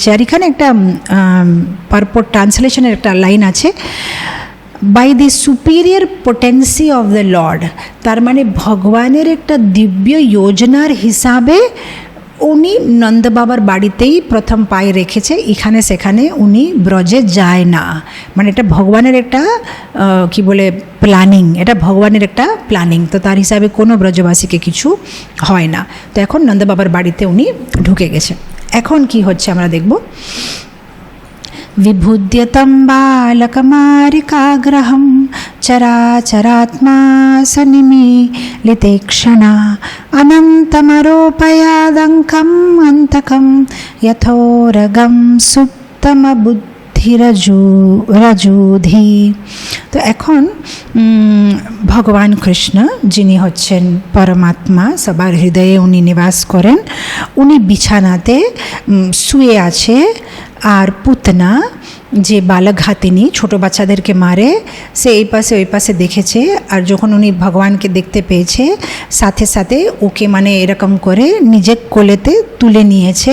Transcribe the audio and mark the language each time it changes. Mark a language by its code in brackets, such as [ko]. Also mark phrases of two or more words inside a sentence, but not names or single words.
[bn] আর এখানে একটা [en] purport translation [bn] একটা লাইন আছে, [en] by the superior potency of the Lord, [bn] তার মানে ভগবানের একটা দিব্য যোজনার হিসাবে উনি নন্দবাবার বাড়িতেই প্রথম পায়ে রেখেছে, এখানে সেখানে উনি ব্রজে যায় না, মানে এটা ভগবানের একটা কি বলে প্ল্যানিং, এটা ভগবানের একটা প্ল্যানিং। তো তার হিসাবে কোনো ব্রজবাসীকে কিছু হয় না। তো এখন নন্দবাবার বাড়িতে উনি ঢুকে গেছে। এখন কি হচ্ছে আমরা দেখব। [sa] विभुद्यतं बालकमारिकाग्रहं चराचरात्मा सनिमीलिते क्षणा अनन्तमरोपयादङ्कम् अन्तकं यथोरगं सुप्तमबुद्धिरजूधि। [bn] তো এখন ভগবান কৃষ্ণ, যিনি হচ্ছেন পরমাত্মা, সবার হৃদয়ে উনি নিবাস করেন, উনি বিছানাতে শুয়ে আছে, আর পুতনা যে বালঘাতিনী ছোটো বাচ্চাদেরকে মারে, সে এই পাশে ওই পাশে দেখেছে, আর যখন উনি ভগবানকে দেখতে পেয়েছে সাথে সাথে ওকে মানে এরকম করে নিজের কোলেতে তুলে নিয়েছে।